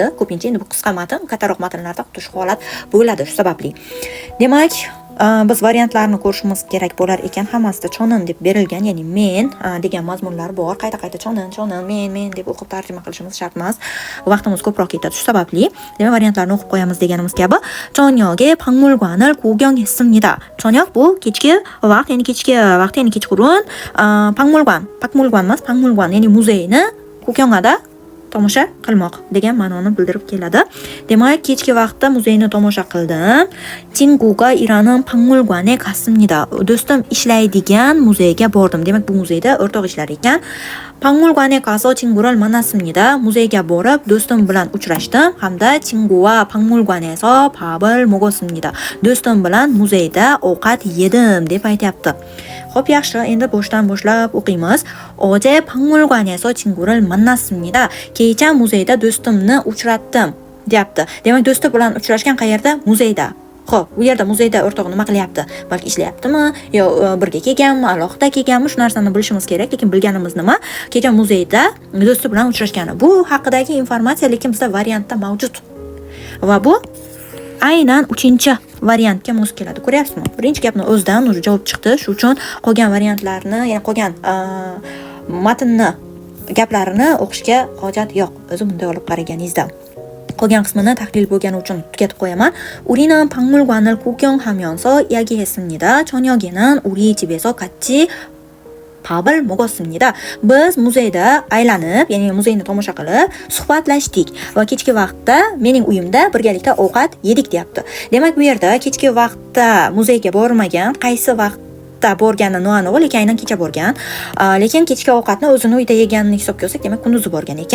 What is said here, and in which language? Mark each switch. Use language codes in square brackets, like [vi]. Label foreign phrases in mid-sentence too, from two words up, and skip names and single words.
[uz] Ko'pincha endi bu qisqa matn, kattaroq matnlarda xuddi shu holat bo'ladi. Shu sababli. Demak, biz variantlarni ko'rishimiz kerak bo'lar ekan. Hammasida chonin deb berilgan, ya'ni men degan mazmunlar bor. Qayta chonin, men deb o'qib tarjima qilishimiz shart emas. Vaqtimiz ko'proq ketadi. Shu sababli demak variantlarni o'qib qo'yamiz deganimiz kabi. [ko] 저녁에 박물관을 구경했습니다. [uz] 저녁 bu kechki vaqt, ya'ni kechqurun. 박물관 emas, 박물관, ya'ni muzeyni gugyongada tomosha qilmoq degan ma'noni bildirib keladi. Demak, kechki vaqtda muzeyni tomosha qildim. [ko] 친구가 일하는 박물관에 갔습니다. [uz] Do'stim ishlaydigan muzeyga bordim. Demak, bu muzeyda o'rtoq ishlar ekan. [ko] 박물관에 가서 친구를 만났습니다. [uz] muzeyga borib do'stim bilan uchrashdim hamda [ko] 친구와 박물관에서 밥을 먹었습니다. [uz] do'stim bilan muzeyda ovqat yedim deb aytyapti. Xo'p, yaxshi. Endi boshdan boshlab o'qiymiz. [ko] 어제 박물관에서 친구를 만났습니다. [uz] kecha muzeyda do'stimni uchratdim deyapti. Demak, do'sti bilan uchrashgan qayerda? Muzeyda. Xo'p, bu yerda muzeyda o'rtoq nima qilyapti? Balki ishlayaptimi yo birga kelganmi, alohida kelganmi? Shu narsani bilishimiz kerak. Lekin bilganimiz nima? Kecha muzeyda do'sti bilan uchrashgani. Bu haqidagi informatsiya lekin bizda variantda mavjud. Va bu aynan 3-variantga mos keladi. Ko'ryapsizmi? Birinchi gapni o'zidan o'zi javob chiqdi. Shu uchun qolgan variantlarni, ya'ni qolgan matnni gaplarini o'qishga hojat yo'q. O'zi bunday olib qaraganingizda. qolgan qismini tahlil bo'lgani uchun tugatib qo'yaman. [ko] 우리는 박물관을 구경하면서 이야기했습니다. 저녁에는 우리 집에서 같이 밥을 먹었습니다. [uz] Biz muzeyda aylanib, ya'ni muzeyni tomosha qilib, suhbatlashdik va kechki vaqtda mening uyimda birgalikda ovqat yedik deyapti. Demak, bu yerda kechki vaqtda muzeyga bormagan, qaysi vaqt borgani noaniq, lekin aynan kecha borgan. Lekin kechki ovqatni o'zini uyda yeganini hisobga olsak, demak kunduzi borgan ekan.